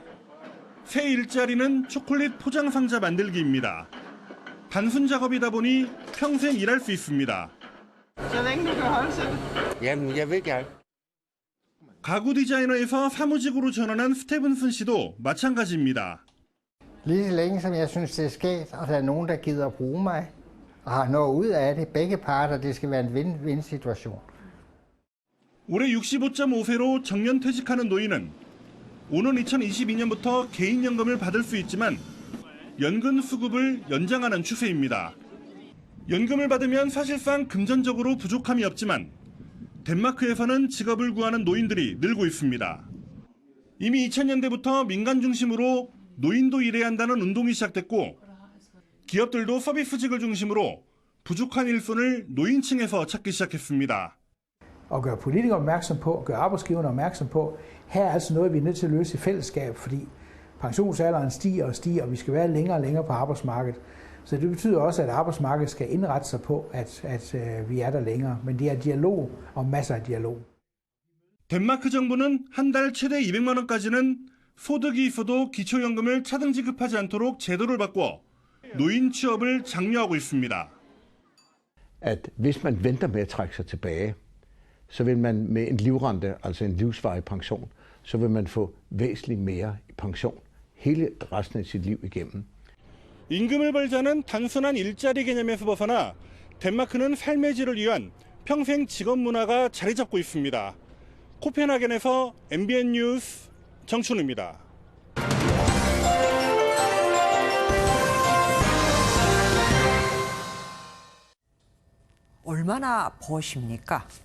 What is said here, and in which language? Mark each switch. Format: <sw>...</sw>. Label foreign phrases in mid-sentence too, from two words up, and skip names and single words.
<ko>새 일자리는 초콜릿 포장 상자 만들기입니다. 단순 작업이다 보니 평생 일할 수 있습니다. 가구 디자이너에서 사무직으로 전환한 스테븐슨 씨도 마찬가지입니다.</ko> <da>Lige så længe som jeg synes, det er skægt, og der er nogen, der gider at bruge mig, og har noget ud af det, begge parter, det skal være en win-win-situation.</da> <ko>올해 65.5세로 정년 퇴직하는 노인은 오는 2022년부터 개인연금을 받을 수 있지만 연금 수급을 연장하는 추세입니다. 연금을 받으면 사실상 금전적으로 부족함이 없지만 덴마크에서는 직업을 구하는 노인들이 늘고 있습니다. 이미 2000년대부터 민간 중심으로 노인도 일해야 한다는 운동이 시작됐고 기업들도 서비스직을 중심으로 부족한 일손을 노인층에서 찾기 시작했습니다.</ko> <da>Og gøre politikere opmærksom på, gøre arbejdsgiverne opmærksom på, her er altså noget, vi er nødt til at løse i fællesskab, fordi pensionsalderen stiger og stiger, og vi skal være længere og længere på arbejdsmarkedet. Så det betyder også, at arbejdsmarkedet skal indrette sig på, at vi er der længere. Men det er dialog og masser af dialog.</da> <ko>덴마크 정부는 한 달 최대 200만 원까지는 소득이 있어도 기초연금을 차등 지급하지 않도록 제도를 바꿔 노인 취업을 장려하고 있습니다.</ko> <da>At hvis man venter med at trække sig tilbage, så vil man med en livrente, altså en livsvarig pension, så vil man få væsentligt mere i pension hele resten af sit liv igennem.</da> <ko>임금을 벌자는 단순한 일자리 개념에서 벗어나 덴마크는 삶의 질을 위한 평생 직업 문화가 자리 잡고 있습니다. 코펜하겐에서 MBN 뉴스 정춘우입니다. 얼마나 버십니까?</ko>